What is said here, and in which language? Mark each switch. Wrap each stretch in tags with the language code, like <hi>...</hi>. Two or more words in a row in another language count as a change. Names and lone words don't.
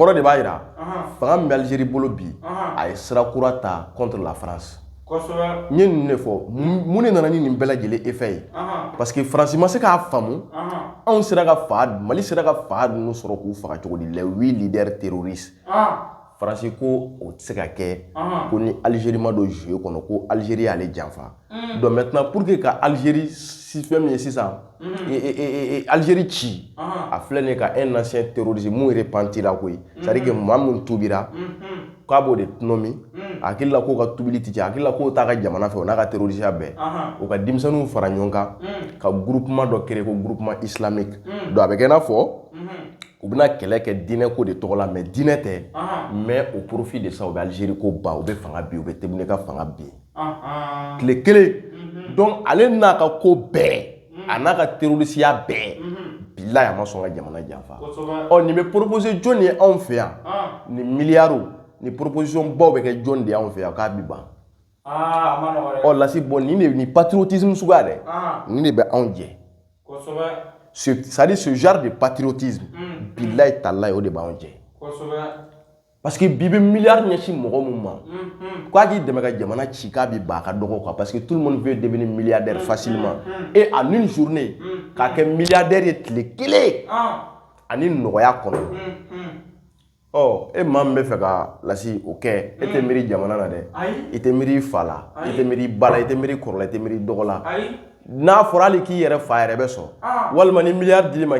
<bm>kɔrɔ de b'a jira fanga min bɛ Algérie bolo bi a ye sira kura ta</bm> <fr>contre la France</fr> <bm>n ye ninnu de fɔ mun de nana ni nin bɛɛ lajɛlen effet ye</bm> <fr>parce que</fr> <bm>Faransi ma se k'a faamu anw sera ka Mali sera ka fa ninnu sɔrɔ k'u faga cogo di</bm> <fr>les 8 leaders terroristes</fr> <bm>Faransi ko o tɛ se ka kɛ ko ni Algérie ma don jeu kɔnɔ ko Algérie y'ale janfa</bm> <fr>donc maintenant pour que</fr> <bm>ka Algérie fɛn min ye sisan Algérie ci a filɛ nin ye ka</bm> <fr>un ancien terroriste</fr> <bm>mun repentira koyi</bm> <fr>c'est à dire que</fr> <bm>maa mun tubira k'a b'o de tɔnɔmi a hakili la k'o ka tubili tɛ cɛ a hakili la k'o t'a ka jamana fɛ o n'a ka terrorisiya bɛɛ o ka denmisɛnninw fara ɲɔgɔn kan ka groupement dɔ créer ko</bm> <fr>groupement islamique</fr> <bm>donc a bɛ kɛ i n'a fɔ u bɛna kɛlɛ kɛ diinɛ ko de tɔgɔ la mais diinɛ tɛ</bm> <fr>mais au profit de ça</fr> <bm>u bɛ Algérie ko ban u bɛ fanga bin u bɛ Tebboune ka fanga bin tile kelen donc ale n'a ka ko bɛɛ a n'a ka terrorisiya bɛɛ bilahi a ma sɔn ka jamana janfa nin bɛ proposer jɔn ye anw fɛ yan ni miliyariw ni proposition baw bɛ kɛ jɔn de y'anw fɛ yan k'a bi ban Lasi bon ni patriotisme suguya dɛ nin de bɛ anw jɛ</bm> <fr>c'est-à-dire ce genre de patriotisme</fr> <bm>bilahi talahi o de b'anw jɛ</bm> <fr>parce que</fr> <bm>bi bɛ miliyari ɲɛsin mɔgɔ min ma k'a k'i dɛmɛ ka jamana ci k'a bi ban a ka dɔgɔ</bm> <fr>quoi parce que tout le monde veut devenir milliardaire facilement et en une journée</fr> <bm>k'a kɛ milliardaire ye tile kelen ani nɔgɔya kɔnɔ e maa min bɛ fɛ ka Lasi o kɛ e tɛ miiri jamana na dɛ i tɛ miiri i fa la i tɛ miiri i ba la i tɛ miiri i kɔrɔ la i tɛ miiri i dɔgɔ la n'a fɔra hali k'i yɛrɛ fa yɛrɛ bɛ sɔn walima ni miliyari dili ma</bm>